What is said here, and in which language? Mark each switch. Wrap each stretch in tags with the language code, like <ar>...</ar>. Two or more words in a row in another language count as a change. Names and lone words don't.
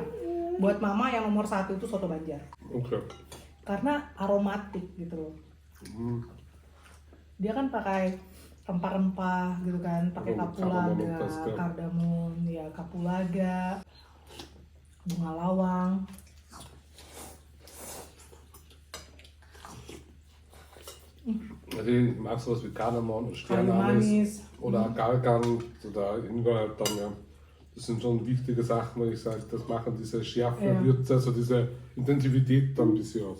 <id>Buat Mama yang nomor 1 itu soto Banjar. Okay. Karena aromatik gitu loh. Dia kan pakai rempah-rempah gitu kan, pakai kapulaga, kardamom, ya kapulaga, bunga lawang.</id> <de>Also magst du was wie Kardamom und</de> <id>Kayu</id> <de>Sternanis</de> <id>manis.</id> <de>oder Galgan oder Ingwer dann, ja. Das sind schon wichtige Sachen, weil ich sage, das machen diese Schärfe, Ja. Würze, also diese Intensivität dann ein bisschen aus.</de>